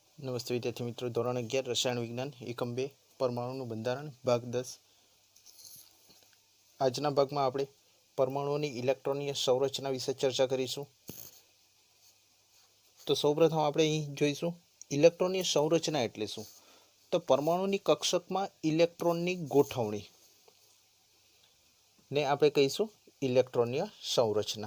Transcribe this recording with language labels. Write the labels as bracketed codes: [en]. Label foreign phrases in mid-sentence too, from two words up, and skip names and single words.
[hi] नमस्ते विद्यार्थी मित्रों, [gu] ધોરણ 11 રસાયણ વિજ્ઞાન એકમ 2 પરમાણુનું બંધારણ ભાગ 10। આજના ભાગમાં આપણે પરમાણુઓની ઇલેક્ટ્રોનીય સંરચના વિશે ચર્ચા કરીશું। તો સૌપ્રથમ આપણે અહીં જોઈશું ઇલેક્ટ્રોનીય સંરચના એટલે શું। તો પરમાણુની કક્ષકમાં ઇલેક્ટ્રોનની ગોઠવણી ને આપણે કહીશું ઇલેક્ટ્રોનીય સંરચના।